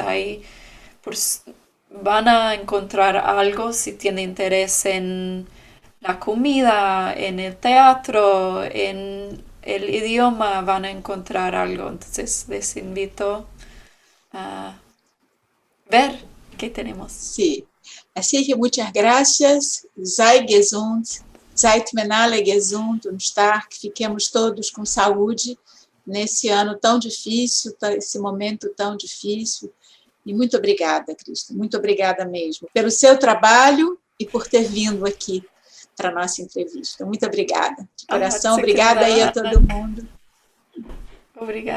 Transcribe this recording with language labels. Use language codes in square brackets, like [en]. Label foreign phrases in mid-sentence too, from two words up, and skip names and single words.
[es] Pues, van a encontrar algo si tienen interés en la comida, en el teatro, en el idioma, van a encontrar algo. Entonces les invito a ver qué tenemos. Sí, así que muchas gracias. [de] Sei gesund, seid alle gesund und stark. [pt] Fiquemos todos com saúde nesse ano tão difícil, esse momento tão difícil. E muito obrigada, Cristo. Muito obrigada mesmo pelo seu trabalho e por ter vindo aqui para a nossa entrevista. Muito obrigada. De coração, obrigada aí a todo mundo.